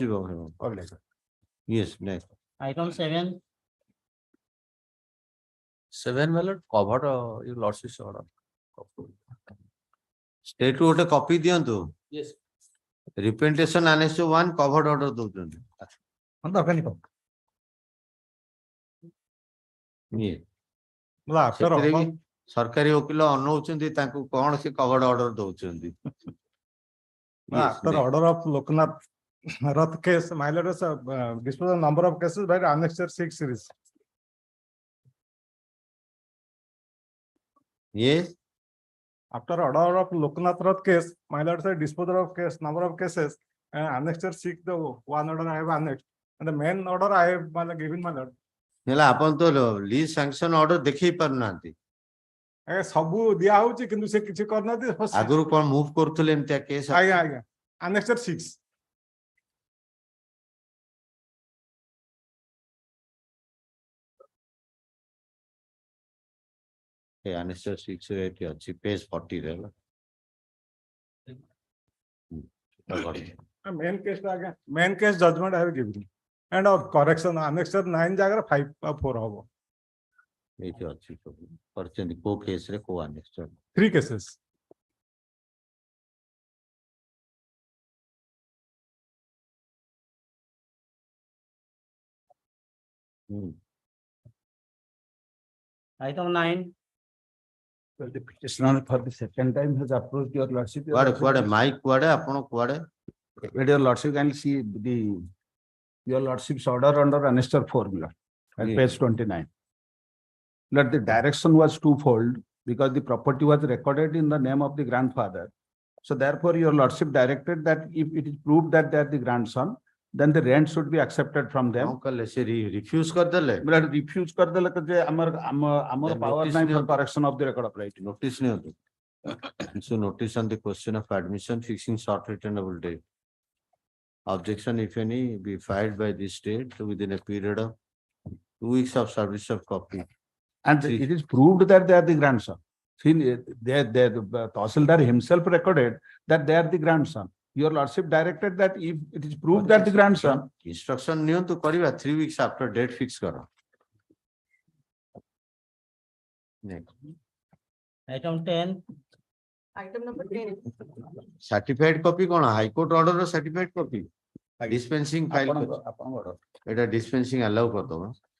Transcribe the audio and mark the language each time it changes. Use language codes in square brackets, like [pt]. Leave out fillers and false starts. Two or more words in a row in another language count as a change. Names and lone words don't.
[en] Oblige. Yes, next. Item 7. 7 my lord, covered your lordship's order. State to a copy diyantu. Yes. Representation annex 1 covered order ଦଉଛନ୍ତି. [or] ଇଏ ସେଥିରେ ବି ସରକାରୀ ଓକିଲ ଅନଉଛନ୍ତି ତାଙ୍କୁ କଣ ସେ [en] covered order [or] ଦଉଛନ୍ତି. [en] After order of Loknath Rath case, my lord has disposed of number of cases by annexure 6 series. Yes. After order of Loknath Rath case, my lord said disposal of case, number of cases, and annexure 6, the one order I have annexed. And the main order I have given my lord. [or] ହେଲା ଆପଣ ତ [en] lease sanction order [or] ଦେଖେଇ ପାରୁନାହାନ୍ତି. ସବୁ ଦିଆ ହଉଛି କିନ୍ତୁ ସେ କିଛି କରିନାହାନ୍ତି. ଆଗରୁ କଣ ମୁଭ କରୁଥିଲେ ଏମିତିଆ କେସ୍? ଆଜ୍ଞା ଆଜ୍ଞା annexure 6. annexure 6 ରେ ଏଠି ଅଛି ପେଜ 40 ରେ ହେଲା. [en] Main case again, main case judgment I have given. And of correction, annexure 9 ଜାଗାରେ 5 or 4 ହବ. [or] ଏଇଠି ଅଛି ସବୁ କରିଛନ୍ତି କୋ କେସ୍ ରେ କୋ annexure. [en] 3 cases. Item 9. Well, the petitioner for the second time has approached your lordship. [or] କୁଆଡେ ମାଇକ୍ କୁଆଡେ ଆପଣ କୁଆଡେ? [en] But your lordship can see your lordship's order under annexure 4 at page 29. That the direction was twofold because the property was recorded in the name of the grandfather. So therefore your lordship directed that if it is proved that they are the grandson, then the rent should be accepted from them. [or] କଣ କଲେ ସେ ରିଫ୍ୟୁଜ କରିଦେଲେ? [en] But refuse [or] କରିଦେଲେ ଯେ ଆମର power [en] notice [or] ନାହିଁ for ନିଅନ୍ତୁ. [en] correction of the record of right. [or] Notice ନିଅନ୍ତୁ. [en] So notice on the question of admission fixing short returnable date. Objection if any be filed by this state within a period of 2 weeks of service of copy. And it is proved that they are the grandson. See, the Tahsildar himself recorded that they are the grandson. Your lordship directed that if it is proved that the grandson. [or] Instruction ନିଅନ୍ତୁ କରିବା [en] 3 weeks after date fix [or] କର. Next. [en] Item 10. Item number 10. Certified copy କଣ? High Court order certified copy. Dispensing file. এটা dispensing allow କରିଦବ.